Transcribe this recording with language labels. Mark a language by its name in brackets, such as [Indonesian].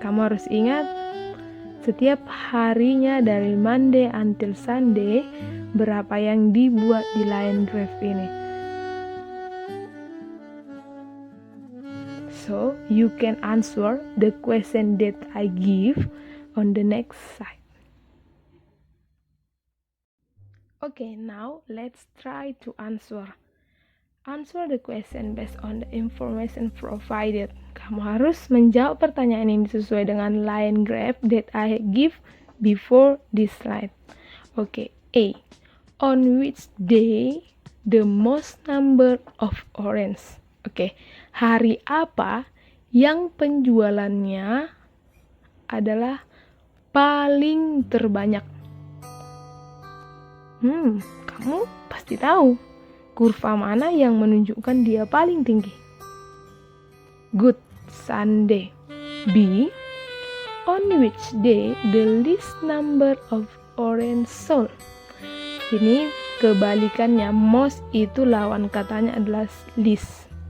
[Indonesian] Kamu harus ingat, setiap harinya dari [English] Monday until Sunday [Indonesian] berapa yang dibuat di line graph ini. [English] So, you can answer the question that I give on the next slide. Okay, now let's try to answer. Answer the question based on the information provided. [Indonesian] Kamu harus menjawab pertanyaan ini sesuai dengan line graph [English] that I give before this slide. Okay, A. On which day the most number of orange? [Indonesian] Oke, hari apa yang penjualannya adalah paling terbanyak? Kamu pasti tahu kurva mana yang menunjukkan dia paling tinggi. [English] Good, Sunday. B. On which day the least number of orange sold? [Indonesian] Ini kebalikannya, most itu lawan katanya adalah least.